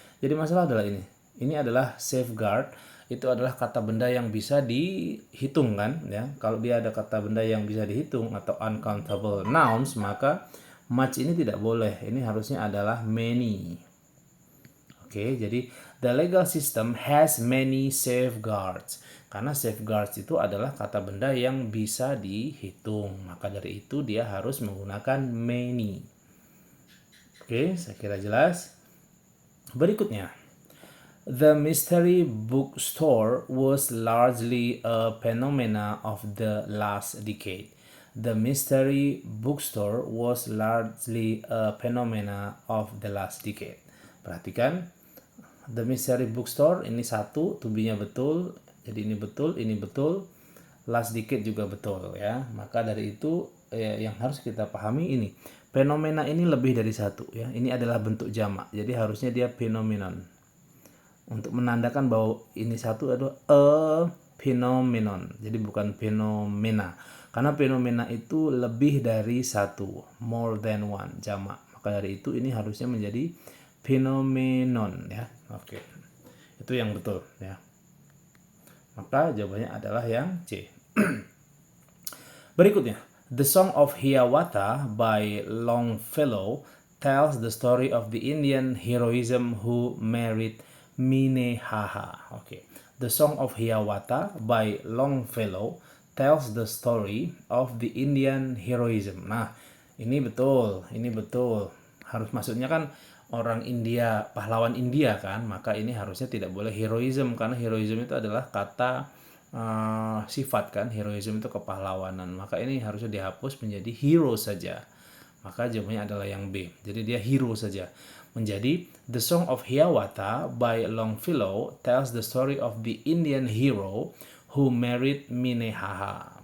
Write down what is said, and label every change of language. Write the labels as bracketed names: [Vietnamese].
[Indonesian] Jadi masalah adalah ini. Ini adalah safeguard, itu adalah kata benda yang bisa dihitung kan ya. Kalau dia ada kata benda yang bisa dihitung atau uncountable nouns, maka much ini tidak boleh. Ini harusnya adalah many. Oke, jadi [English] the legal system has many safeguards. [Indonesian] Karena safeguards itu adalah kata benda yang bisa dihitung. Maka dari itu dia harus menggunakan many. Oke, saya kira jelas. Berikutnya. [English] The mystery bookstore was largely a phenomena of the last decade. The mystery bookstore was largely a phenomena of the last decade. [Indonesian] Perhatikan, the mystery bookstore ini satu, to be-nya betul, jadi ini betul, last decade juga betul ya. Maka dari itu yang harus kita pahami ini, fenomena ini lebih dari satu ya. Ini adalah bentuk jamak, jadi harusnya dia phenomenon. Untuk menandakan bahwa ini satu adalah a phenomenon. Jadi bukan fenomena. Karena fenomena itu lebih dari satu, [English] more than one, [Indonesian] jamak. Maka dari itu ini harusnya menjadi phenomenon ya. Oke. Itu yang betul ya. Maka jawabannya adalah yang C. [English] Berikutnya, The Song of Hiawatha by Longfellow tells the story of the Indian heroism who married Minnehaha. Oke. The Song of Hiawatha by Longfellow tells the story of the Indian heroism. [Indonesian] Nah, ini betul. Harus maksudnya kan orang India, pahlawan India kan, maka ini harusnya tidak boleh heroism, karena heroism itu adalah kata sifat kan, heroism itu kepahlawanan, maka ini harusnya dihapus menjadi hero saja. Maka jawabannya adalah yang B. Jadi dia hero saja. [English] Menjadi The Song of Hiawatha by Longfellow tells the story of the Indian hero who married Minnehaha.